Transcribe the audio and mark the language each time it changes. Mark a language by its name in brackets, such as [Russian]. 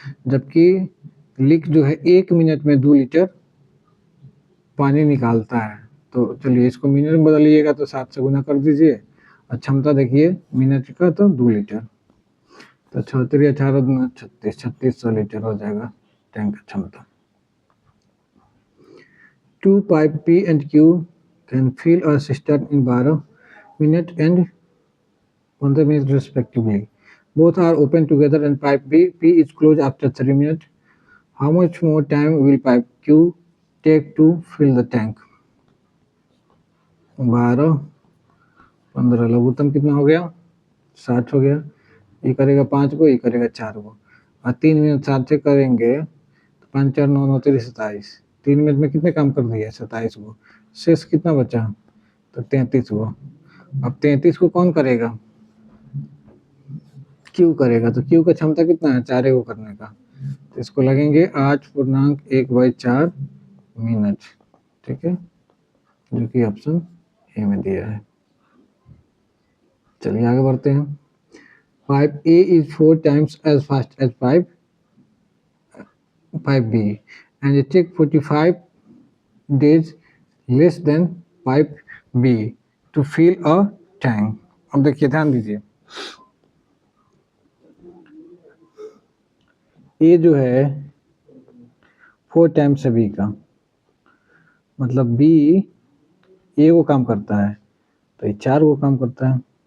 [Hindi] जबकि लीक जो है 1 मिनट में 2 लीटर पानी निकालता है। तो चलिए इसको मिनट में बदलिएगा तो 7 से गुना कर दीजिए, और क्षमता देखिए मिनट का तो 2 लीटर। तो 34 18 दूना 36, 3600 लीटर हो जाएगा टैंक का क्षमता। [English] Two pipe P and Q can fill a cistern in 12 minutes and 15 minutes respectively. Both are open together and pipe P is closed after 3 minutes. How much more time will pipe Q take to fill the tank? [Hindi] 12 15 लघुत्तम कितना हो गया 60 हो गया। ये करेगा 5 को, ये करेगा 4 को, और 3 मिनट 7 से करेंगे तो 5 4 9 9 30 27। 3 मिनट में कितने काम कर दिया 27 को, शेष कितना बचा तो 33 को। अब 33 को कौन करेगा क्यू करेगा, तो क्यू का क्षमता कितना है 4 को करने का, तो इसको लगेंगे 8.1/4 मिनट। ठीक है, जो कि ऑप्शन ए में दिया है। चलिए आगे बढ़ते हैं। [English] Pipe A is 4 times as fast as pipe B and it takes 45 days less than pipe B to fill a tank। [Hindi] अब देखिए ध्यान दीजिए, ए जो है 4 times है बी का, मतलब बी ए को काम करता है तो ये 4 को काम करता है।